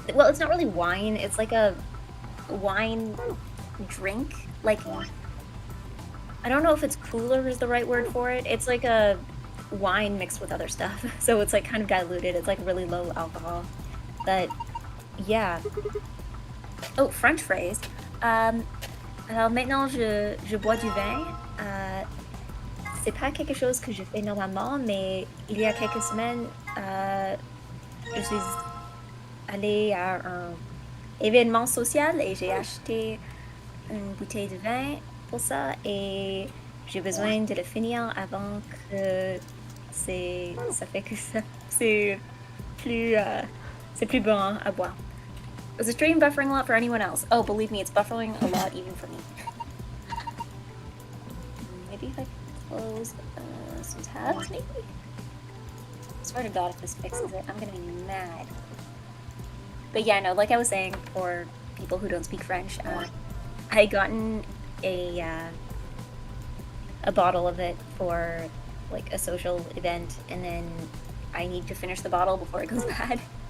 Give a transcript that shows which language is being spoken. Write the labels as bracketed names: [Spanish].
[English] Well, it's not really wine. It's like a wine drink. Like, I don't know if it's cooler is the right word for it. It's like a wine mixed with other stuff. So it's like kind of diluted. It's like really low alcohol. But, yeah. Oh, French phrase. [French] Alors maintenant, je bois du vin. C'est pas quelque chose que je fais normalement, mais il y a quelques semaines, je suis allée à un événement social et j'ai acheté une bouteille de vin pour ça et j'ai besoin de le finir avant que ça fait que c'est plus bon à boire. [English] Is the stream buffering a lot for anyone else? Oh, believe me, it's buffering a lot even for me. Maybe if I close some tabs, maybe? Swear to God, if this fixes it, I'm gonna be mad. But yeah, no, like I was saying, for people who don't speak French, I had gotten a bottle of it for like a social event, and then I need to finish the bottle before it goes bad.